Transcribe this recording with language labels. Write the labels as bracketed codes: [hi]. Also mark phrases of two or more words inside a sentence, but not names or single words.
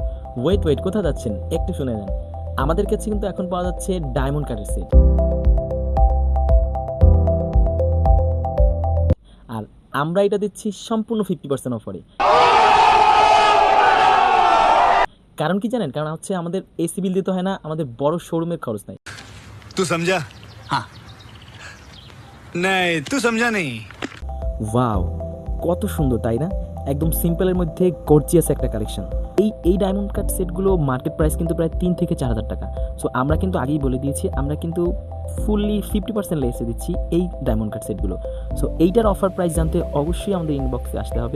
[bn] ওয়েট ওয়েট, কোথায় যাচ্ছেন একটু শুনে নেন। আমাদের কাছে কিন্তু এখন পাওয়া যাচ্ছে ডায়মন্ড কাটের সেট, আর আমরা এটা দিচ্ছি সম্পূর্ণ 50% অফারে। কারণ কি জানেন? কারণ হচ্ছে আমাদের এসি বিল দিতে হয় না, আমাদের বড় শোরুমের খরচ নাই। [hi] तू समझा? हाँ। नहीं, तू समझा नहीं। [bn] ওয়াও, কত সুন্দর তাই না? একদম সিম্পলের মধ্যে গর্জিয়াস একটা কালেকশন। এই ডায়মন্ড কাট সেটগুলো মার্কেট প্রাইস কিন্তু প্রায় 3 থেকে 4 হাজার টাকা। সো আমরা কিন্তু আগেই বলে দিয়েছি, আমরা কিন্তু ফুললি 50% লেসে দিচ্ছি এই ডায়মন্ড কাট সেটগুলো। সো এইটার অফার প্রাইস জানতে অবশ্যই আমাদের ইনবক্সে আসতে হবে।